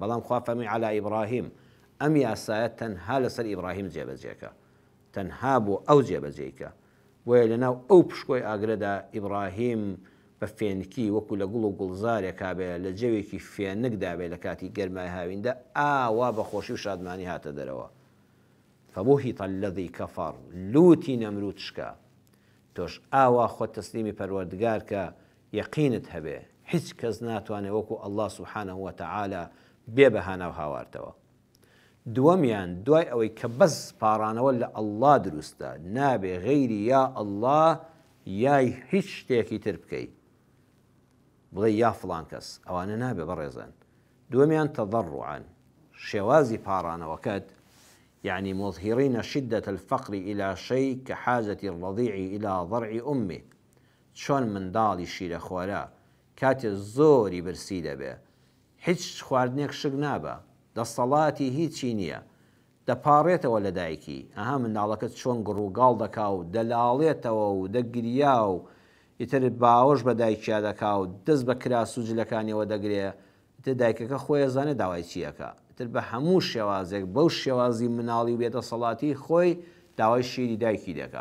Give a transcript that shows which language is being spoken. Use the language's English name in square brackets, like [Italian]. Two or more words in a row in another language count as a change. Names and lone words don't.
[Central Kurdish] بەڵام خوا فەرمووی [Arabic] عەلا ئیبراهیم، [Central Kurdish] ئەم یاسایە تەنها لەسەر ئیبراهیم جێبەجێکە، تەنها بۆ ئەو جێبەجێیکە. بۆیە لەناو ئەو پشکۆی ئاگرەدا ئیبراهیم بە فێنکی وەکو لە گوڵ و گوڵزارێکا بێ لە جەوێکی فێنکدا بێ لە کاتی گەرمای هاویندا، ئاوا بە خۆشی و شادمانی هاتە دەرەوە. [Arabic] فبوهت الذي كفر، [Central Kurdish] لوتی نەمرود شکا. تۆش ئاوا خۆت تەسلیمی پەروەردگار کە یەقینت هەبێ هیچ کەس ناتوانێت وەکو ئەڵڵا [Arabic] سوبحانەه وتەعالا [Central Kurdish] بێ بەهانە و هاوارتەوە. دووەمیان دوای ئەوەی کە بەس پاڕانەوە لە ئەڵڵا دروستە، نابێ غەیری یا ئەڵڵا یای هیچ شتێکی تر بکەی، بڵێ یا فڵان کەس، ئەوانە نابێ بەڕێزان. دووەمیان تەضەڕوعان، شێوازی پاڕانەوەکەت، [Arabic] يعني مظهرين شدة الفقر إلى شيء كحاجة الرضيع إلى ضرع أمه. [Central Kurdish] چۆن منداڵی شیرە خۆرە کاتێ زۆری برسی دەبێ، هیچ خواردنێک شک نابە، دەسەڵاتی هیچی نییە، دەپاڕێتەوە لە دایکی، ئەها منداڵەکەت چۆن گڕووگاڵ دەکا و دەلاڵێتەوە و دەگریا و ئیتر باوەش بە دایکیا دەکا و دەست بە کراس و جلەکانیەوە دەگرێ، ئیتر دایکەکە خۆی ئەزانێت داوای چیەکە، تر بە هەموو شێوازێک بەو شێوازی مناڵی و بێدەسەڵاتی خۆی داوای شیری دایکی دەکا.